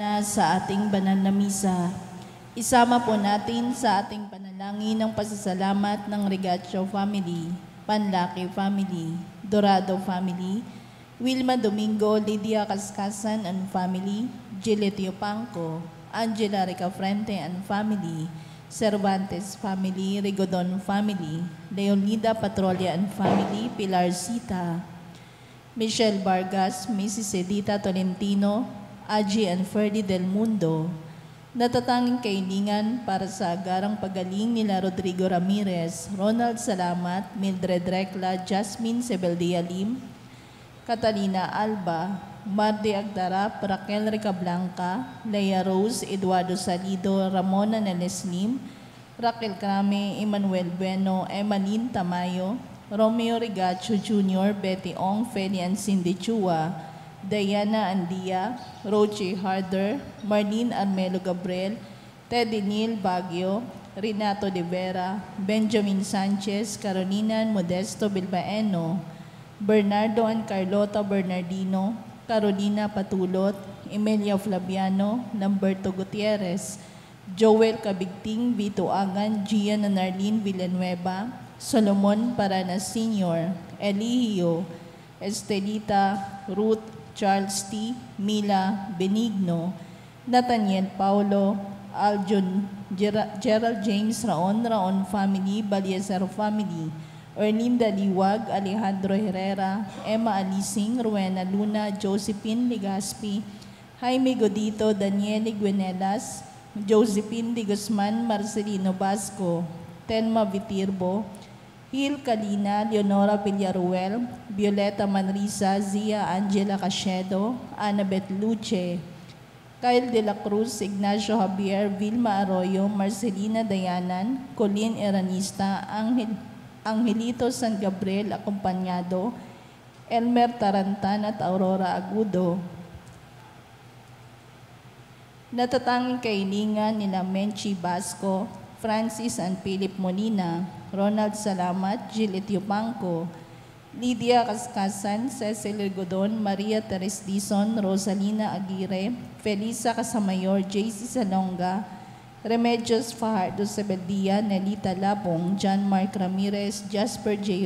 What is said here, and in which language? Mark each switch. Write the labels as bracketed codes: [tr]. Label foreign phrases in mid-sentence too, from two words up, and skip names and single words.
[tl] sa ating banal na misa. Isama po natin sa ating panalangin ng pasasalamat ng Regatio family, Panlaki family, Dorado family, Wilma Domingo, Lydia Kaskasan [en] and family, [tl] Giletio Pangco, Angela Ricafrente [en] and family, [tl] Cervantes family, Rigodon family, Leonida Patrolia [en] and family, [tl] Pilar Sita, Michelle Vargas, Mrs. Edita Tolentino, Aji and Ferdy Del Mundo. Natatanging kailingan para sa agarang pagaling nila Rodrigo Ramirez, Ronald Salamat, Mildred Recla, Jasmine Sebeldia Lim, Catalina Alba, Mardi Agdarap, Raquel Ricablanca, Leia Rose, Eduardo Salido, Ramona Neleslim, Raquel Crame, Emmanuel Bueno, Emalyn Tamayo, Romeo Rigacho Jr., Betty Ong, Feli and Cindy Chua, Diana Andia, Roche Harder, Marlene Armelo Gabriel, Teddy Neil Baguio, Renato De Vera, Benjamin Sanchez, Carolina Modesto Bilbaeno, Bernardo and Carlota Bernardino, Carolina Patulot, Emilia Flaviano, Lamberto Gutierrez, Joel Cabigting, Vito Agan, Gian and Arlene Villanueva, Solomon Paranas Sr., Eligio, Estelita, Ruth, Charles T., Mila, Benigno, Nathaniel Paulo, Aljon, Gerald James Raon family, Baliesero family, Erlinda Liwag, Alejandro Herrera, Emma Alising, Rowena Luna, Josephine Ligaspi, Jaime Godito, Daniele Guenelas, Josephine de Guzman, Marcelino Basco, Telma Vitirbo, Hil Kalina, Leonora Villaruel, Violeta Manrisa, Zia Angela Cachedo, Annabeth Luce, Kyle De La Cruz, Ignacio Javier, Vilma Arroyo, Marcelina Dayanan, Colleen Eranista, Angelito San Gabriel Acompañado, Elmer Tarantan at Aurora Agudo. Natatanging kailingan nila Menchi Basco, Francis and Philip Molina, Ronald Salamat, Giletio Pangco, Lydia Kaskasan, Cecil Godon, Maria Teres Dizon, Rosalina Aguirre, Felisa Casamayor, JC Salonga, Remedios Fajardo Sebeldia, Nelita Labong, John Mark Ramirez, Jasper J.